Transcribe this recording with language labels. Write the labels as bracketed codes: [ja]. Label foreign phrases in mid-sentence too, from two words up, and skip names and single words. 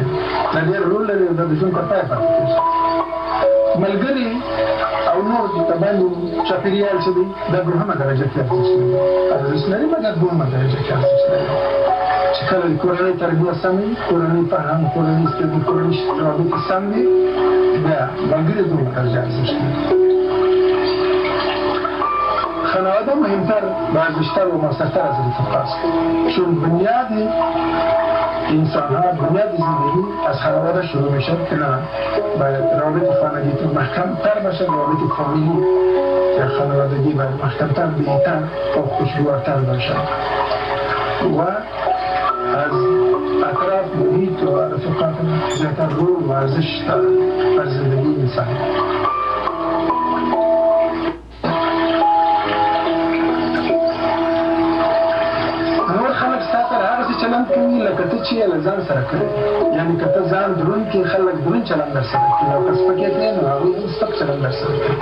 [ps] دا ډېر رول لري او دا د ژوند تر پایه پاتې کېږي. ملګري او نور د باندې چاپېریال چې دی دا دوهمه درجه کې ارزښت لري، مګر دوهمه درجه کې ارزښت لري. چې کله د کورنۍ تربیه سم وي، کورنۍ فرهنګ، کورنۍ استعداد، کورنۍ روابط سم وي، بیا ملګري دوهمه درجه ارزښت لري. [fa] خانواده مهمتر و ارزشتر و موثرتر از رفیق است. چون بنیاد انسان ها، بنیاد زندگی از خانواده شروع میشه که نه باید روابط خانگی محکم تر باشه، روابط فامیلی یا خانوادگی باید محکم تر، بهتر و خوشگوارتر باشه و از اطراف محیط و رفیقات زیادتر رول و ارزش در زندگی انسان. [ps] چلند کوي لکه ته چې له ځان سره کوي. یعنی که ته ځان دروند کې خلک دروند چلند در سره کوي او که سپکې کوي نو هغوی هم سپک چلند در سره کوي.